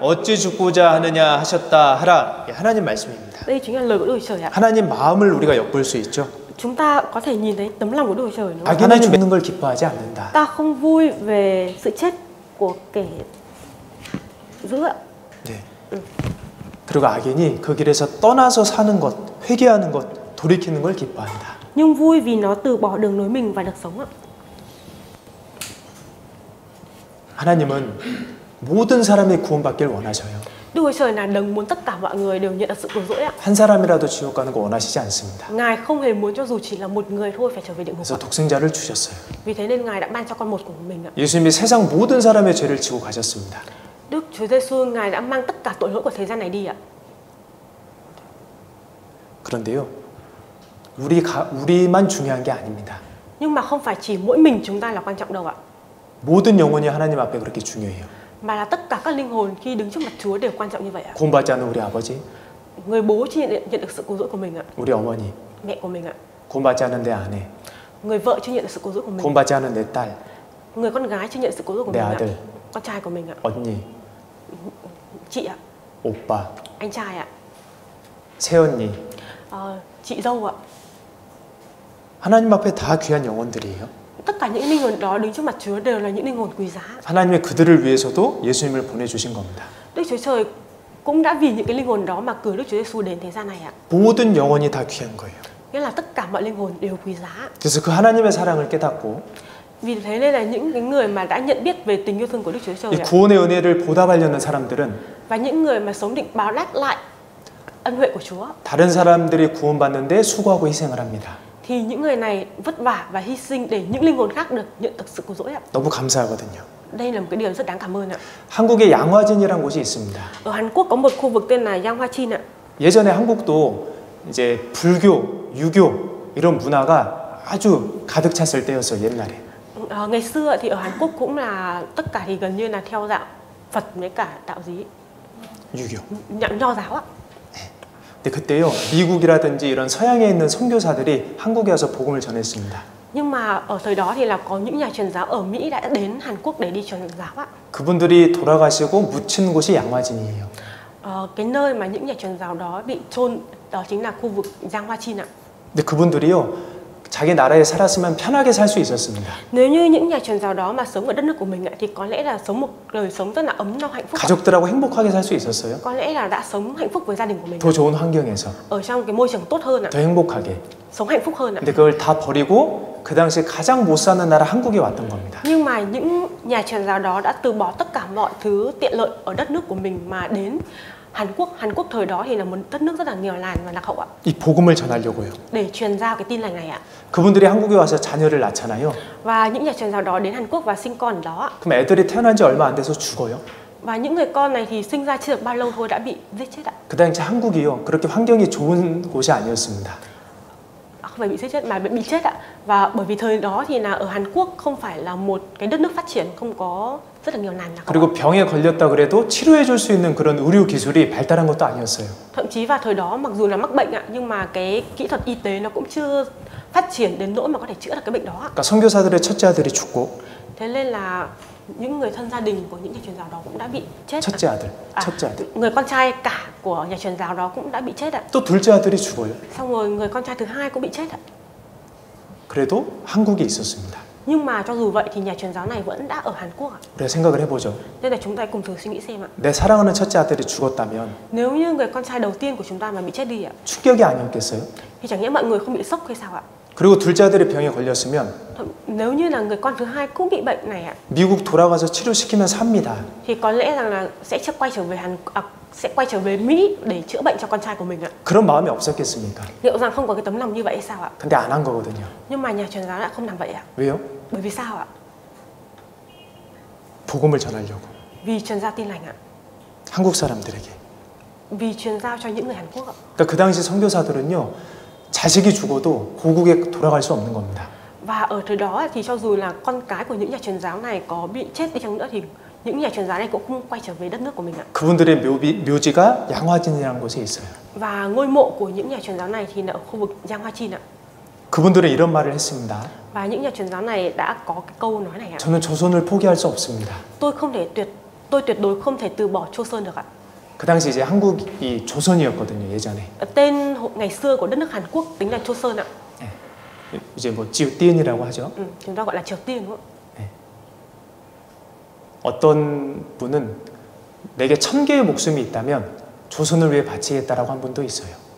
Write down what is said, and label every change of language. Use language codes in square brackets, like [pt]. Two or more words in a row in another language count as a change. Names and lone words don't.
[ko] 어찌 죽고자 하느냐 하셨다 하라. 하나님 말씀입니다. [vi] Đây chính là lời của Đức Chúa Trời ạ. [ko] 하나님 마음을 우리가 엿볼 수 있죠. [vi] Chúng ta có thể nhìn thấy tấm lòng của Đức Chúa Trời, đúng không? [ko] 악인이 죽는 걸 기뻐하지 않는다. [vi] Ta không vui về sự chết của kẻ dữ ạ. [ko] 네. 그리고 악인이 그 길에서 떠나서 사는 것, 회개하는 것, 돌이키는 걸 기뻐한다. [vi] Nhưng vui vì nó từ bỏ đường lối mình và được sống ạ. [ko] 하나님은 모든 사람이 구원받길 원하셔요. [vi] Đức Chúa Trời là đấng muốn tất cả mọi người đều nhận được sự cứu rỗi ạ. [ko] 한 사람이라도 지옥 가는 거 원하시지 않습니다. [vi] Ngài không hề muốn cho dù chỉ là một người thôi phải trở về địa ngục [ko] 그래서 [vi] ạ. [ko] 독생자를 주셨어요. [vi] Vì thế nên Ngài đã ban cho con một của mình ạ. [ko] 예수님이 세상 모든 사람의 죄를 지고 가셨습니다. [vi] Đức Chúa Giêsu Ngài đã mang tất cả tội lỗi của thế gian này đi ạ. [ko] 그런데요, 우리만 중요한 게 아닙니다. [vi] Nhưng mà không phải chỉ mỗi mình chúng ta là quan trọng đâu ạ. [ko] 모든 영혼이 하나님 앞에 그렇게 중요해요. [vi] Mà là tất cả các linh hồn khi đứng trước mặt Chúa đều quan trọng như vậy ạ. [ko] 구원받지 않은 우리 아버지, [vi] Người bố chưa nhận được sự cứu rỗi của mình ạ. [ko] 우리 어머니, [vi] Mẹ của mình ạ. [ko] 구원받지 않은 내 아내, [vi] Người vợ chưa nhận được sự cứu rỗi của mình. [ko] 구원받지 않은 내 딸, [vi] Người con gái chưa nhận sự cứu rỗi của [ko] 내 [vi] mình ạ. [ko] 아들, [vi] Con trai của mình ạ. [ko] 언니, [vi] Chị ạ. [ko] 오빠, [vi] Anh trai ạ. [ko] 새언니, [vi] Chị dâu ạ. [ko] 하나님 앞에 다 귀한 영혼들이에요. [vi] Tất cả những linh hồn đó đứng trước mặt Chúa đều là những linh hồn quý giá. [ko] 하나님의 그들을 위해서도 예수님을 보내주신 겁니다. [vi] Đức Chúa Trời cũng đã vì những cái linh hồn đó mà cử Đức Chúa Giêsu đến thế gian này ạ. [ko] 모든 영혼이 다 귀한 거예요. [vi] Nghĩa là tất cả mọi linh hồn đều quý giá. [ko] 그래서 그 하나님의 사랑을 깨닫고 [vi] Vì thế nên là những cái người mà đã nhận biết về tình yêu thương của Đức Chúa Trời [ko] 이 [vi] ạ, [ko] 구원의 은혜를 보답하려는 사람들은 [vi] và những người mà sống định báo đáp lại ân huệ của Chúa, [ko] 다른 사람들이 구원받는데 수고하고 희생을 합니다. [vi] thì những người này vất vả và hy sinh để những linh hồn khác được nhận được sự cứu rỗi ạ. [ko] 너무 감사하거든요. [vi] Đây là một cái điều rất đáng cảm ơn ạ. [ko] 한국에 양화진이라는 곳이 있습니다. [vi] Ở Hàn Quốc có một khu vực tên là Yanghwachin ạ. [ko] 예전에 한국도 이제 불교, 유교 이런 문화가 아주 가득 찼을 때였어요. 옛날에. [vi] Ngày xưa thì ở Hàn Quốc cũng là tất cả thì gần như là theo đạo Phật với cả đạo gì? [ko] 유교. [vi] Nho giáo ạ. [ko] 근데 그때요, 미국이라든지 이런 서양에 있는 선교사들이 한국에 와서 복음을 전했습니다. [vi] Nhưng mà ở thời đó thì là có những nhà truyền giáo ở Mỹ đã đến Hàn Quốc để đi truyền giáo ạ. [ko] 그분들이 돌아가시고 묻힌 곳이 양화진이에요. [vi] Cái nơi mà những nhà truyền giáo đó bị chôn đó chính là khu vực Giang Hoa Chin ạ. [ko] 근데 그분들이요, 자기 나라에 살았으면 편하게 살 수 있었습니다. [vi] Nếu như những nhà truyền giáo đó mà sống ở đất nước của mình ạ, thì có lẽ là sống một đời sống rất là ấm no hạnh phúc. [ko] 가족들하고 행복하게 살 수 있었어요. [vi] Có lẽ là đã sống hạnh phúc với gia đình của mình. [ko] 더 좋은 환경에서. [vi] Ở trong cái môi trường tốt hơn ạ. [ko] 더 행복하게. [vi] Sống hạnh phúc hơn ạ. [ko] 근데 그걸 다 버리고 그 당시에 가장 못 사는 나라 한국에 왔던 겁니다. [vi] Nhưng mà những nhà truyền giáo đó đã từ bỏ tất cả mọi thứ tiện lợi ở đất nước của mình mà đến Hàn Quốc. Hàn Quốc thời đó thì là một đất nước rất là nghèo nàn và lạc hậu ạ. [ko] 이 복음을 전하려고요. [vi] Để truyền giao cái tin lành này ạ. [ko] 그분들이 한국에 와서 자녀를 낳잖아요. [vi] Và những nhà truyền giáo đó đến Hàn Quốc và sinh con ở đó ạ. [ko] 그럼 애들이 태어난 지 얼마 안 돼서 죽어요. [vi] Và những người con này thì sinh ra chưa được bao lâu thôi đã bị giết chết ạ. [ko] 그 당시 한국이요, 그렇게 환경이 좋은 곳이 아니었습니다. [vi] Không phải bị giết chết mà bị chết ạ. Và bởi vì thời đó thì là ở Hàn Quốc không phải là một cái đất nước phát triển, không có rất là nhiều nàn lạc hậu. [ko] 그리고 병에 걸렸다 그래도 치료해 줄 수 있는 그런 의료 기술이 발달한 것도 아니었어요. [vi] Thậm chí vào thời đó mặc dù là mắc bệnh ạ, nhưng mà cái kỹ thuật y tế nó cũng chưa phát triển đến nỗi mà có thể chữa được cái bệnh đó ạ. [ko] 그러니까 선교사들의 첫째 아들이 죽고. [vi] Thế nên là những người thân gia đình của những nhà truyền giáo đó cũng đã bị chết. [ko] 첫째 아들, 첫째 아들. [vi] Người con trai cả của nhà truyền giáo đó cũng đã bị chết ạ. [ko] 또 둘째 아들이 죽어요. [vi] Xong rồi người con trai thứ hai cũng bị chết ạ. [ko] 그래도 한국에 있었습니다. [vi] Nhưng mà cho dù vậy thì nhà truyền giáo này vẫn đã ở Hàn Quốc ạ. [ko] 우리가 생각을 해보죠. [vi] Nên là chúng ta cùng thử suy nghĩ xem ạ. [ko] 내 사랑하는 첫째 아들이 죽었다면 [vi] Nếu như người con trai đầu tiên của chúng ta mà bị chết đi ạ, [ko] 충격이 아니었겠어요? [vi] thì chẳng nhẽ mọi người không bị sốc hay sao ạ? [ko] 그리고 둘째 아들이 병에 걸렸으면 [vi] Nếu như là người con thứ hai cũng bị bệnh này ạ, [ko] 미국 돌아가서 치료시키면 삽니다. [vi] thì có lẽ rằng là sẽ quay trở về Mỹ để chữa bệnh cho con trai của mình ạ. [ko] 그런 마음이 없었겠습니까? [vi] Liệu rằng không có cái tấm lòng như vậy hay sao ạ? [ko] 근데 안 한 거거든요. [vi] Nhưng mà nhà truyền giáo lại không làm vậy ạ. [ko] 왜요? [vi] Bởi vì sao ạ? [ko] 복음을 전하려고. [vi] Vì truyền giao tin lành ạ. [ko] 한국 사람들에게. [vi] Vì truyền giao cho những người Hàn Quốc ạ. [ko] 그러니까 그 당시 선교사들은요, 자식이 죽어도 고국에 돌아갈 수 없는 겁니다. [vi] Và ở thời đó thì cho dù là con cái của những nhà truyền giáo này có bị chết đi chăng nữa thì những nhà truyền giáo này cũng không quay trở về đất nước của mình ạ. [ko] 그분들의 묘지가 양화진이라는 곳에 있어요. [vi] Và ngôi mộ của những nhà truyền giáo này thì là ở khu vực Giang Hoa Chin ạ. [ko] 그분들은 이런 말을 했습니다. [vi] Và những nhà truyền giáo này đã có cái câu nói này ạ. [ko] 저는 조선을 포기할 수 없습니다. [vi] Tôi tuyệt đối không thể từ bỏ Choson được ạ. [ko] 그 당시 이제 한국이 조선이었거든요, 예전에. [vi] Tên ngày xưa của đất nước Hàn Quốc tính là Choson ạ. [ko] 이제 뭐 지우띠엔이라고 하죠. [vi] Chúng ta gọi là Triều Tiên đúng không? [ko] 어떤 분은 내게 1000개의 목숨이 있다면 조선을 위해 바치겠다라고 한 분도 있어요.